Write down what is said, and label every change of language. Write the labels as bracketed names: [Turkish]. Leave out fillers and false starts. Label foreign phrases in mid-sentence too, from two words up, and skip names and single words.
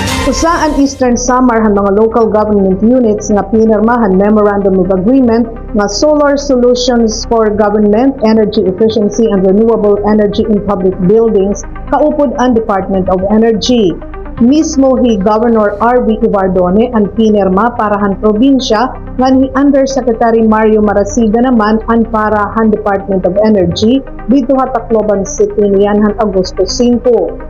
[Waray] Usaan Eastern Samar han mga [English] local government units [Waray] nga pinirmahan Memorandum of Agreement nga Solar Solutions for Government, Energy Efficiency and Renewable Energy in Public Buildings kaupod ang Department of Energy. Mismo hi Governor R.V. Ivardone ang pinirma para han probinsya nga ni Undersecretary Mario Marasiga naman ang para han Department of Energy dito ha Tacloban City niyan han Agosto 5.